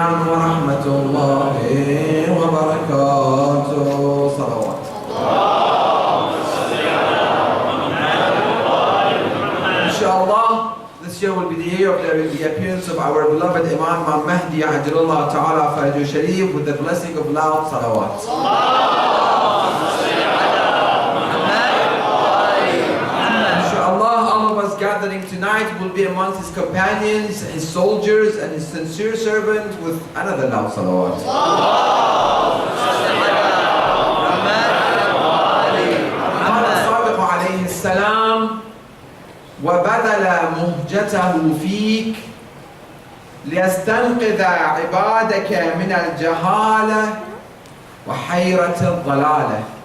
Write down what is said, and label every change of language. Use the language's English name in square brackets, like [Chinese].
[Arabic] ورحمة الله وبركاته صلوات [English] Inshallah, this year will be the year of the appearance of our beloved Imam Al-Mahdi Ajjalullah Ta'ala Faraju Sharif with the blessing of loud salawat. Inshallah, all of us gathering tonight will be amongst his companions, his soldiers, and his sincere servant with another loud salawat. [Arabic] Mustafa alayhi salam وبذل مهجته فيك ليستنقذ عبادك من الجهالة وحيرة الضلالة.